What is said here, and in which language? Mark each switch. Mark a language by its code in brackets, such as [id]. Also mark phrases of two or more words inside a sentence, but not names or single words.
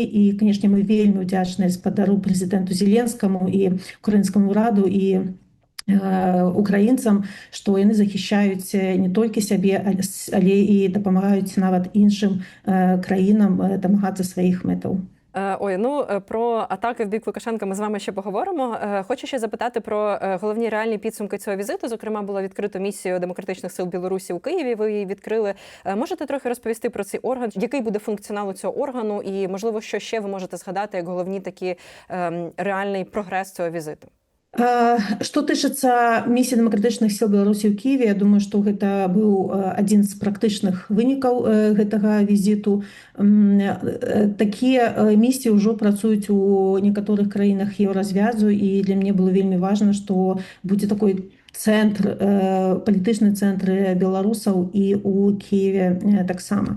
[be] І, канешне, мы вельмі ўдзячныя спадару прэзідэнту Зеленскаму і украінскаму ўраду і украінцам, што яны захищаюць не толькі сябе, але і дапамагаюць нават іншым краінам дамагацца сваіх мэтаў. [uk] Про атаки в бік Лукашенка ми з вами ще поговоримо. Хочу ще запитати про головні реальні підсумки цього візиту. Зокрема, було відкрито місію демократичних сил Білорусі у Києві, ви її відкрили. Можете трохи розповісти про цей орган, який буде функціонал цього органу і, можливо, що ще ви можете згадати як головні такі реальний прогрес цього візиту? [be] Што тычыцца місіі дэмакратычных сіл Беларусі ў Кіеве, я думаю, што гэта быў адзін з практычных вынікаў гэтага візіту. Такія місіі ўжо працуюць у некаторых краінах еўразвязу, і для мяне было вельмі важна, што будзе такой цэнтр, палітычны цэнтр беларусаў і ў Кіеве таксама.